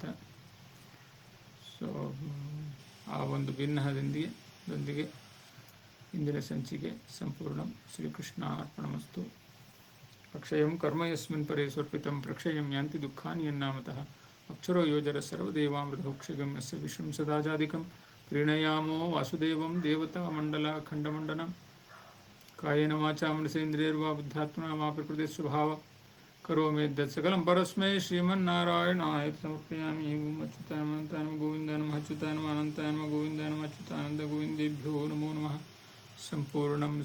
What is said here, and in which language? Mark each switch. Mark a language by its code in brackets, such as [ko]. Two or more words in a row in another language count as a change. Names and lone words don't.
[kn] ಸೊ ಆ ಒಂದು ಭಿನ್ನಹದೊಂದಿಗೆ ಇಂದಿನ ಸಂಚಿಕೆ ಸಂಪೂರ್ಣ. [sa] ಶ್ರೀಕೃಷ್ಣ ಅರ್ಪಣಮಸ್ತು. ಅಕ್ಷಯಂ ಕರ್ಮ ಯಸ್ಮಿನ್ ಪರೇ ಸ್ವರ್ಪಿತಂ ಪ್ರಕ್ಷಯಂ ಯಾಂತಿ ದುಃಖಾನಿ ಯನ್ನಾಮತಃ, ಅಕ್ಷರೋ ಯೋಜರ ಸರ್ವದೇವಾಮೃತೋಕ್ಷಗಂ ಯಸ್ಯ ವಿಶ್ವಂ ಸದಾಜಾದಿಕಂ, ಪ್ರೀಣಯಾಮೋ ವಾಸುದೇವಂ ದೇವತಾ ಮಂಡಲ ಖಂಡಮಂಡನಂ, ಕಾಯೇನ ವಾಚಾ ಮನಸೇಂದ್ರಿಯರ್ವಾ ಬುದ್ಧಾತ್ಮನಾ ವಾ ಪ್ರಕೃತಿ ಸ್ವಭಾವ ಕರೋಮಿ ಯದ್ಯತ್ ಸಕಲಂ ಪರಸ್ಮೈ ಶ್ರೀಮನ್ನಾರಾಯಣಾಯ ಸಮರ್ಪಯಾಮಿ. ಓಂ ಅಚ್ಯುತಾನಂತಾಯ ನಮಃ ಗೋವಿಂದಾಯ ನಮಃ ಅಚ್ಯುತಾಯ ನಮಃ ಅನಂತಾಯ ನಮಃ ಗೋವಿಂದಾಯ ನಮಃ ಅಚ್ಯುತಾನಂದ ಗೋವಿಂದೇಭ್ಯೋ ನಮೋ ನಮಃ.